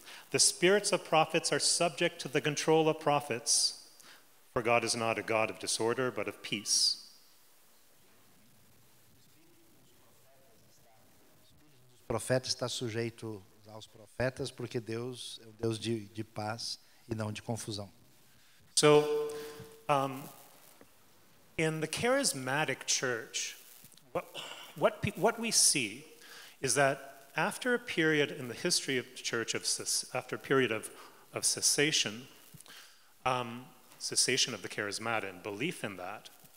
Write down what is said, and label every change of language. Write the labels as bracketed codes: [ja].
[en] The spirits of prophets are subject to the control of prophets, for God is not a God of disorder, but of peace. [pt] O profeta está sujeito aos profetas porque Deus é um Deus de paz e não de confusão. [en] So, in the charismatic church, what we see is that after a period in the history of the church, after a period of cessation, cessation of the charismatic and belief in that.